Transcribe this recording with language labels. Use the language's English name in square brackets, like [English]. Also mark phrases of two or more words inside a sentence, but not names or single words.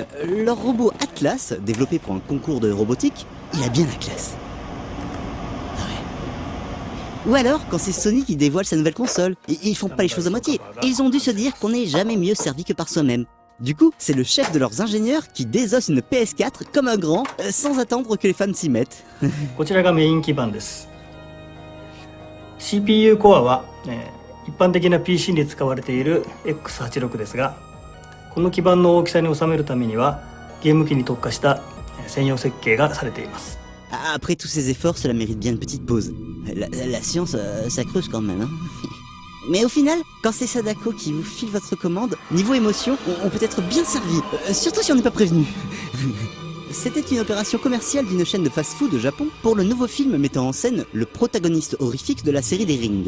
[French] Leur robot Atlas, développé pour un concours de robotique, il a bien la classe. Ah ouais. Ou alors quand c'est Sony qui dévoile sa nouvelle console. Ils font pas les choses à moitié. Ils ont dû se dire qu'on n'est jamais mieux servi que par soi-même. Du coup, c'est le chef de leurs ingénieurs qui désosse une PS4 comme un grand, sans attendre que les fans s'y mettent. [Japanese] こちらがメイン基板です。CPU コアは、一般的な PC に使われている X86 ですが、この基板の大きさに収めるためにはゲーム機に特化した専用設計がされています。 [French] Après tous ces efforts, cela mérite bien une petite pause. La science, ça creuse quand même, hein. Mais au final, quand c'est Sadako qui vous file votre commande, niveau émotion, on peut être bien servi, surtout si on n'est pas prévenu. C'était une opération commerciale d'une chaîne de fast-food au Japon pour le nouveau film mettant en scène le protagoniste horrifique de la série des Rings.